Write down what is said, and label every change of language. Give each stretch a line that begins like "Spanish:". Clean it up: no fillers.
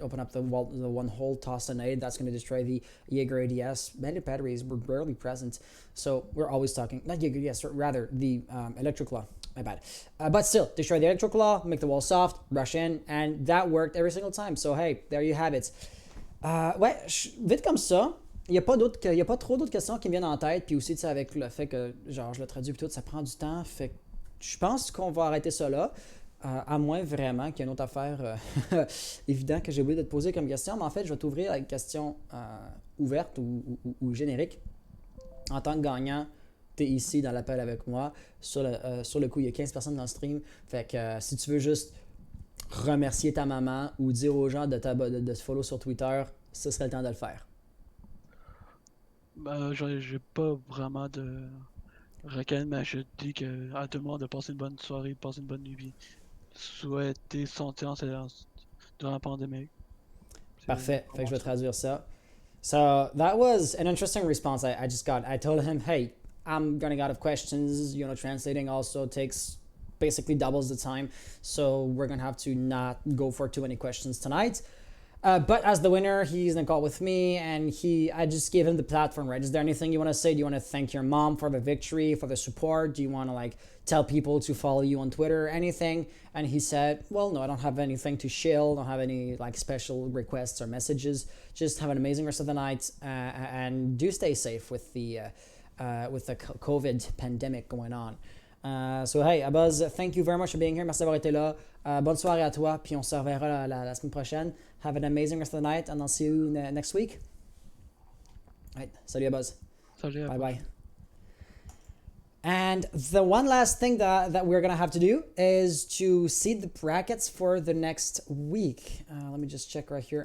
English: Open up the wall, the one hole, toss a nade, that's going to destroy the Jaeger ADS. Bandit batteries were barely present, so we're always talking, not Jaeger ADS, rather the Electric Claw, my bad. But still, destroy the Electric Claw, make the wall soft, rush in, and that worked every single time. So hey, there you have it.
French: Ouais, vite comme ça. Il n'y a pas trop d'autres questions qui me viennent en tête. Puis aussi, avec le fait que, genre, je le traduis tout, ça prend du temps. Fait que je pense qu'on va arrêter ça là. À moins vraiment qu'il y ait une autre affaire évidente que j'ai oublié de te poser comme question. Mais en fait, je vais t'ouvrir avec une question ouverte ou générique. En tant que gagnant, tu es ici dans l'appel avec moi. Sur le coup, il y a 15 personnes dans le stream. Fait que si tu veux juste remercier ta maman ou dire aux gens de te follow sur Twitter, ce serait le temps de le faire. J'ai pas vraiment de requête, mais je dis à tout le monde de passer une bonne soirée, de passer une bonne nuit, souhaiter santé durant la pandémie. Parfait. Fait que je vais traduire ça.
English: So that was an interesting response I just got. I told him, hey, I'm running out of questions. Translating also takes basically doubles the time. So we're going to have to not go for too many questions tonight. But as the winner, he's in a call with me, and I just gave him the platform, right? Is there anything you want to say? Do you want to thank your mom for the victory, for the support? Do you want to tell people to follow you on Twitter or anything? And he said, well, no, I don't have anything to shill. Don't have any special requests or messages. Just have an amazing rest of the night, and do stay safe with the COVID pandemic going on. So hey, Abaz, thank you very much for being here.
French: Merci d'avoir été là. Bonne soirée à toi, puis on se reverra la semaine prochaine.
English: Have an amazing rest of the night, and I'll see you next week. All right,
French: salut
English: Abaz.
French: Salut.
English: Bye-bye. And the one last thing that we're going to have to do is to seed the brackets for the next week. Let me just check right here.